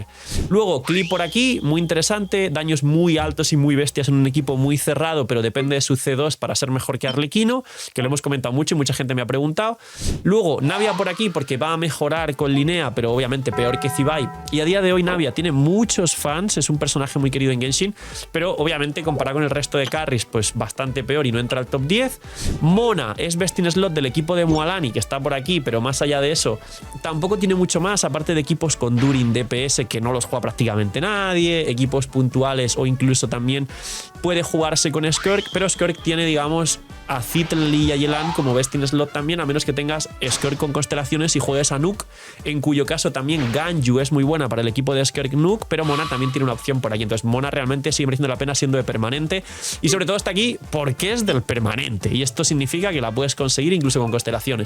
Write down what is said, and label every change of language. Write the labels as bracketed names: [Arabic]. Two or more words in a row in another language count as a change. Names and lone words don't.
[Spanish] Luego, Clip por aquí, muy interesante, daños muy altos y muy bestias en un equipo muy cerrado, pero depende de su C2 para ser mejor que Arlequino, que lo hemos comentado mucho y mucha gente me ha preguntado. Luego, Navia por aquí porque va a mejorar con Linnea, pero obviamente peor que Zibai. Y a día de hoy Navia tiene muchos fans, es un personaje muy querido en Genshin, pero obviamente comparado con el resto de carries, pues bastante peor y no entra al top 10. Mona es [English] best in slot [Spanish] del equipo de Mualani, que está por aquí, pero más allá de eso, tampoco tiene mucho más, aparte de equipos con Durin DPS, que no los juega prácticamente nadie, equipos puntuales o incluso también puede jugarse con Skirk, pero Skirk tiene, digamos, a Zitli y a Yelan como [English] best in slot [Spanish] también, a menos que tengas Skirk con constelaciones y juegues a Nuke, en cuyo caso también Ganyu es muy buena para el equipo de Skirk Nuke, pero Mona también tiene una opción por aquí. Entonces Mona realmente sigue mereciendo la pena siendo de permanente y sobre todo está aquí porque es del permanente y esto significa que la puedes conseguir incluso con constelaciones.